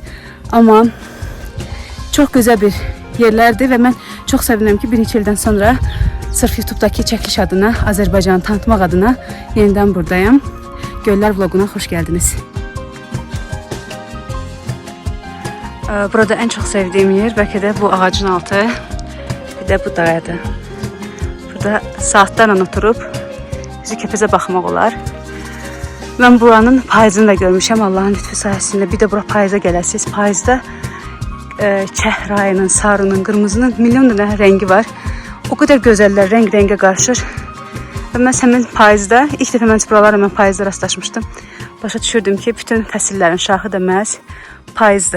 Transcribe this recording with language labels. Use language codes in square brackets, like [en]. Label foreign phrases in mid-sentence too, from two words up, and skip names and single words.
[az] Amma çox gözəl bir yerlərdir və mən çox sevinirəm ki, bir neçə ildən sonra sırf YouTube'daki çəkiliş adına, Azərbaycanı tanıtmaq adına yenidən buradayım. Göllər vloguna xoş gəldiniz. [tr] Burada en çok sevdiğim yer belki de bu ağacın altı, bir de bu dayadır. [az] Burada [tr] saatlerle oturup [az] bizi Kəpəzə baxmaq olar. [tr] Ben buranın [az] payızını da görmüşəm [tr] Allah'ın lütfü sayesinde. [az] Bir de bura payıza gələsiniz. Payızda çəhrayının, sarının, qırmızının milyon dənə rəngi var. [tr] O kadar gözəller renk karışır. [az] Və mən həmin payızda, ilk dəfə mən buralarla mən payızda rastlaşmışdım. Başa düşürdüm ki, bütün fəsillərin şahı da məhz payızdır.